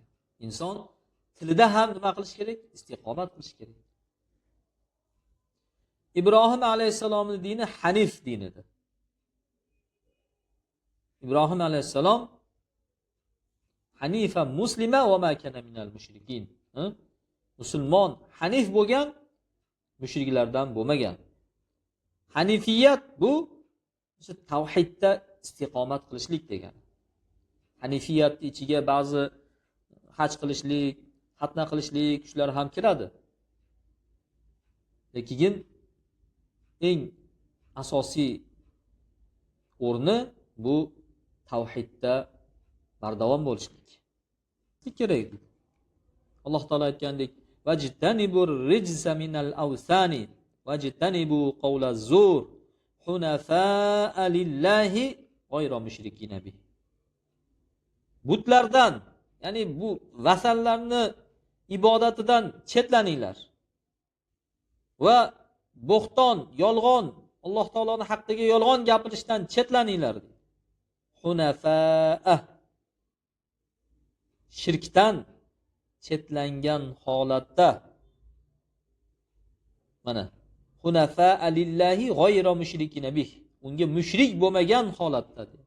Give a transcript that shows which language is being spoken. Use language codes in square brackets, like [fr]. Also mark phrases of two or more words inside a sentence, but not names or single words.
[uz] Inson tilida ham nima qilish kerak? Istiqomat qilish kerak. Ibrohim alayhissalomning dini Hanif dinidir. [ar] إبراهيم عليه السلام حنيفا مسلما وما كان من المشركين. [uz] Musulmon, Hanif bo'lgan, mushriklardan bo'lmagan. Hanifiyat bu tavhidda istiqomat qilishlik degani. Hanifiyat ichiga ba'zi haj qilishlik, xatna qilishlik shular ham kiradi. Lekin eng asosiy o'rni bu tavhidda bardavom bo'lishlik kerak. Alloh taolo aytgandek, [ar] واجتنبوا الرجس من الأوثان واجتنبوا قول الزور حنفاء لله غير مشركين به. [uz] Butlardan, ya'ni bu vasanlarni ibodatidan chetlaninglar va bo'xton, yolg'on, Alloh taoloning haqqiga yolg'on gapirishdan chetlaninglar. Hunafa'a, shirkdan chetlangan holatda, mana [ar] حنفاء لله غير مشركين به, [uz] unga mushrik bo'lmagan holatda.